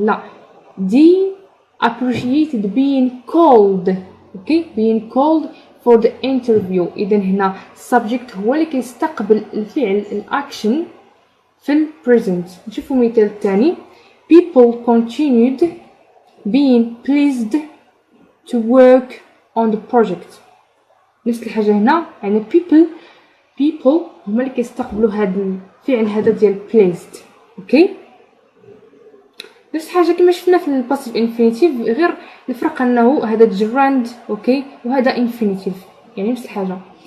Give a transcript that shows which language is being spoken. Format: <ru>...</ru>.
<en>لا دي appreciated being called. Okay being called for the interview.</en> <ar>اذا هنا subject هو اللي كيستقبل الفعل الاكشن في البريزنت. نشوفوا مثال ثاني</ar> <en>people continued being pleased to work on the project.</en> <ar>نفس الحاجه هنا يعني people هما اللي كيستقبلوا هذا الفعل هذا ديال pleased. اوكي نفس الحاجه كما شفنا في الباسيف انفينيتيف غير الفرق انه هذا جراند اوكي وهذا انفينيتيف يعني نفس الحاجه.</ar>